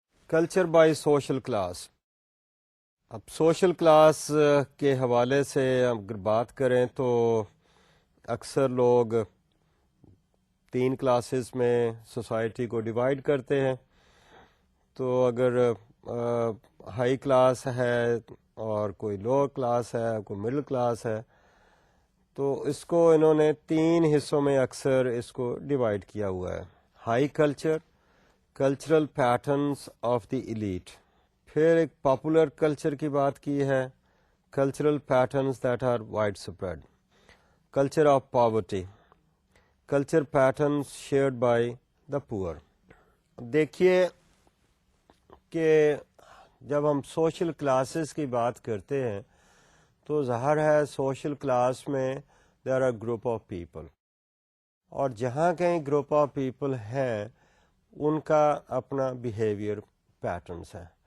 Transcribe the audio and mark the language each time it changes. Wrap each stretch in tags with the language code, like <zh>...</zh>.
<ur>Culture by social class. اب social class کے حوالے سے اگر بات کریں تو اکثر لوگ 3 کلاسز میں سوسائٹی کو ڈیوائڈ کرتے ہیں. تو اگر ہائی کلاس ہے اور کوئی لوور کلاس ہے، کوئی مڈل کلاس ہے، تو اس کو انہوں نے 3 حصوں میں اکثر اس کو ڈیوائڈ کیا ہوا ہے.</ur> <en>High culture, cultural patterns of the elite.</en> <ur>پھر ایک پاپولر کلچر کی بات کی ہے،</ur> <en>Cultural patterns that are widespread. Culture of poverty, culture patterns shared by the poor.</en> <ur>دیکھیے کہ جب ہم سوشل کلاسز کی بات کرتے ہیں تو ظاہر ہے سوشل کلاس میں</ur> <en>there are group of people,</en> <ur>اور جہاں کہیں گروپ آف پیپل ہیں ان کا اپنا بیہیویئر پیٹرنس ہے.</ur>